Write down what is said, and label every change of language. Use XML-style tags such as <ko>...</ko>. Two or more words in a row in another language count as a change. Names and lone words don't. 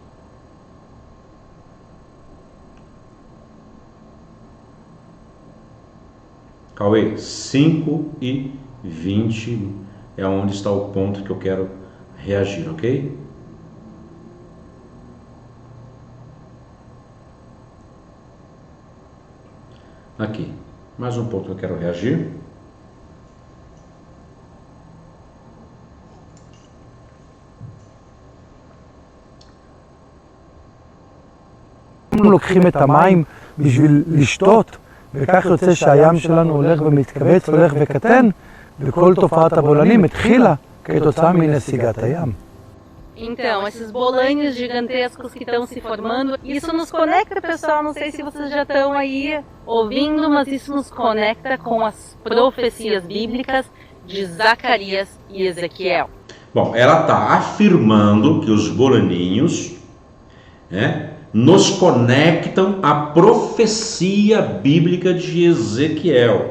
<pt>Cauê, 5:20 é onde está o ponto que eu quero reagir, ok? Aqui, mais um ponto que eu quero reagir.</pt> <he>אם לוקחים את המים בשביל לשתות, וכך יוצא שהים שלנו הולך ומתכווץ, הולך וקטן, וכל תופעת הבולענים התחילה כתוצאה מנסיגת הים.</he> <pt>Então, esses bolanhos gigantescos que estão se formando, isso nos conecta, pessoal, não sei se vocês já estão aí ouvindo, mas isso nos conecta com as profecias bíblicas de Zacarias e Ezequiel. Bom, ela está afirmando que os bolaninhos, nos conectam à profecia bíblica de Ezequiel.</pt>